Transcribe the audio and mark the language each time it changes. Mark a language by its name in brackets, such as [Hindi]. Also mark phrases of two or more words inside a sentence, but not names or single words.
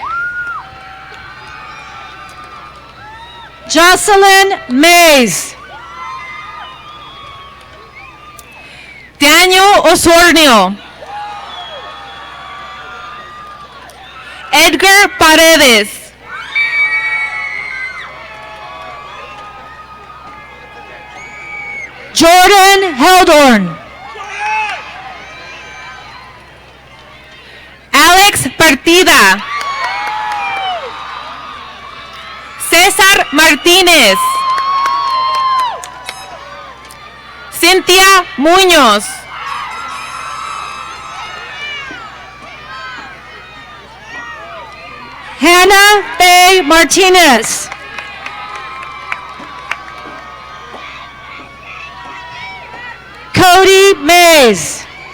[English] Jocelyn Mays. Daniel Osornio. Edgar Paredes. Jordan Heldorn. Alex Partida. César Martínez. Cynthia Muñoz. Hannah Faye Martinez. Cody Mays.